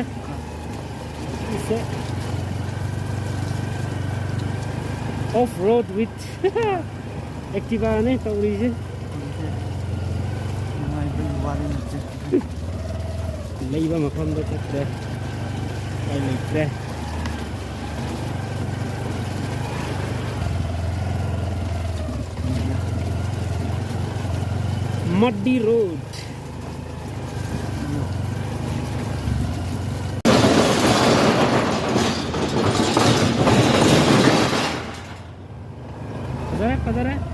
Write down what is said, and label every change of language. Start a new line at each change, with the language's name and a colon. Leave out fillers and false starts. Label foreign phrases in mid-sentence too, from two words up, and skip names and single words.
English: It's off-road with Activa
Manipuri: ne taurize. Leiba mafamda chatre. Ai leitre.
English: Muddy road.
Manipuri: Padare.